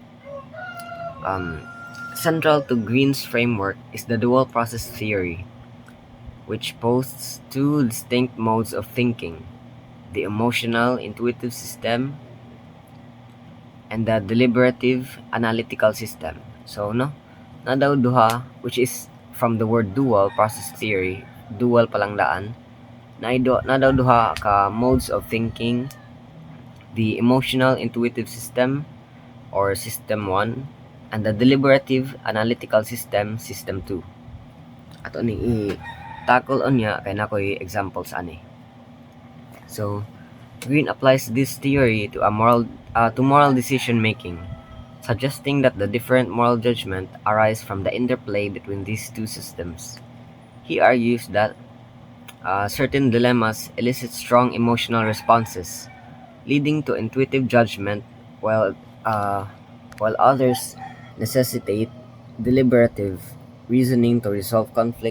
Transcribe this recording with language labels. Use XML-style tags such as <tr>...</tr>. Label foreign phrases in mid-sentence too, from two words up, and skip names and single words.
<en>Central to Greene's framework is the dual process theory, which posts two distinct modes of thinking: the emotional intuitive system and the deliberative analytical system.</en> <ceb>So no, na daw duha,</ceb> <en>which is from the word dual process theory, dual</en> <ceb>palang daan, na daw duha ka</ceb> <en>modes of thinking: the emotional intuitive system or system 1 and the deliberative analytical system 2.</en> <ceb>Ato ni i-tackle on niya kay nakoy examples ani.</ceb> <en>So, Greene applies this theory to moral decision making, suggesting that the different moral judgment arise from the interplay between these two systems. He argues that certain dilemmas elicit strong emotional responses, leading to intuitive judgment, while uh, while others necessitate deliberative reasoning to resolve conflict.</en>